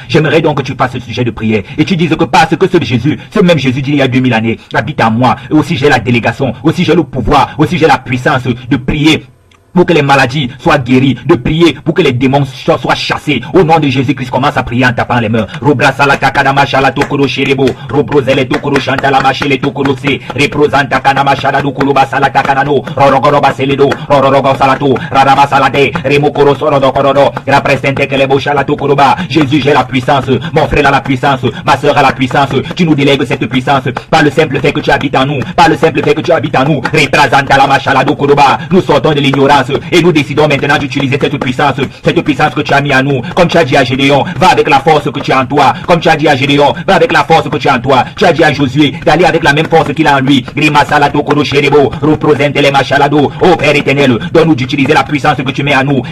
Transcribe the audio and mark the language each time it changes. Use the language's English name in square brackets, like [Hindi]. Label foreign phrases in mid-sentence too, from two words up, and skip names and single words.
[French] J'aimerais donc que tu fasses ce sujet de prière. Et tu dises que parce que ce même Jésus d'il y a 2000 années habite en moi. Et aussi j'ai la délégation, aussi j'ai le pouvoir, aussi j'ai la puissance de prier pour que les maladies soient guéries, de prier pour que les démons soient chassés. Au nom de Jésus-Christ, commence à prier en tapant les mains. Robra salata kanama shala tokoro sherebo, robrozele tokoro shantala machele tokoro se, reprozanta kanama shala dokoro basalata kanano, rorogoro baseledo, rororogo salato, rarama salade, remokoro sorodo korodo, represente que les beaux shala tokoro ba. Jésus, j'ai la puissance, mon frère a la puissance, ma soeur a la puissance. Tu nous délègues cette puissance par le simple fait que tu habites en nous, par le simple fait que tu habites en nous. Reprezanta la machala dokoro ba. Nous sortons de l'ignorance. Et nous décidons maintenant d'utiliser cette puissance que tu as mis en nous. Comme tu as dit à Gédéon, va avec la force que tu as en toi. Comme tu as dit à Gédéon, va avec la force que tu as en toi. Tu as dit à Josué d'aller avec la même force qu'il a en lui. Oh Père éternel, donne-nous d'utiliser la puissance que tu mets en nous.